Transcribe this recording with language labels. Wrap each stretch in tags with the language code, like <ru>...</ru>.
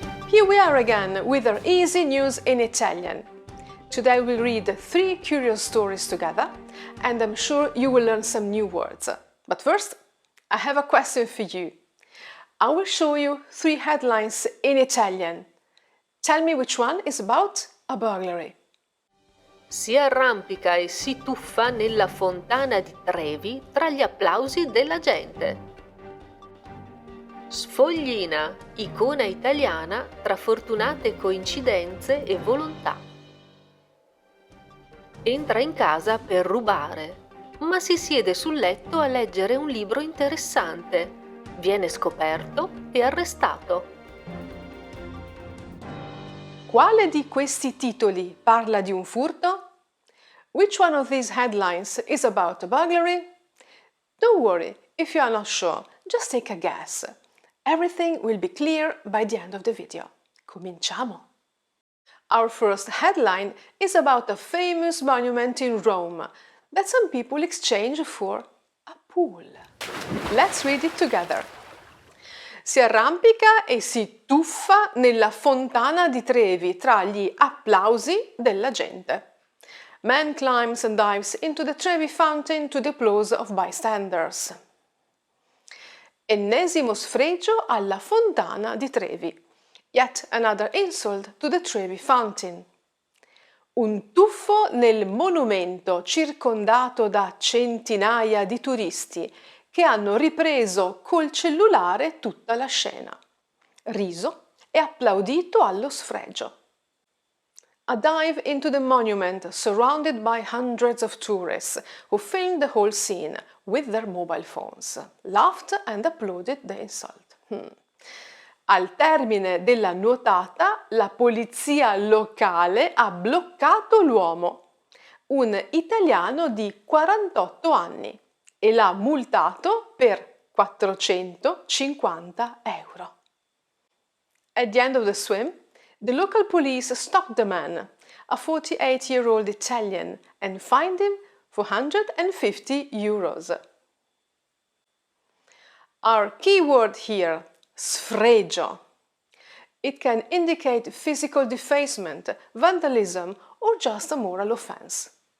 <en>Here we are again with our easy news in Italian. Today we'll read 3 curious stories together and I'm sure you will learn some new words. But first, I have a question for you. I will show you 3 headlines in Italian. Tell me which one is about a burglary.</en> <it>Si arrampica e si tuffa nella fontana di Trevi tra gli applausi della gente. Sfoglina, icona italiana tra fortunate coincidenze e volontà. Entra in casa per rubare, ma si siede sul letto a leggere un libro interessante. Viene scoperto e arrestato. Quale di questi titoli parla di un furto?</it> <en>Which one of these headlines is about a burglary? Don't worry, if you are not sure, just take a guess. Everything will be clear by the end of the video.</en> <it>Cominciamo!</it> <en>Our first headline is about a famous monument in Rome that some people exchange for a pool. Let's read it together.</en> <it>Si arrampica e si tuffa nella fontana di Trevi tra gli applausi della gente.</it> <en>Man climbs and dives into the Trevi fountain to the applause of bystanders.</en> <it>Ennesimo sfregio alla fontana di Trevi.</it> <en>Yet another insult to the Trevi fountain.</en> <it>Un tuffo nel monumento circondato da centinaia di turisti che hanno ripreso col cellulare tutta la scena. Riso e applaudito allo sfregio.</it> <en>A dive into the monument surrounded by hundreds of tourists who filmed the whole scene with their mobile phones, laughed and applauded the insult.</en> <it>Al termine della nuotata, la polizia locale ha bloccato l'uomo, un italiano di 48 anni, e l'ha multato per 450 euro.</it> <en>At the end of the swim, the local police stopped the man, a 48-year-old Italian, and fined him for 150 euros. Our key word here, sfregio. It can indicate physical defacement, vandalism, or just a moral offense.</en>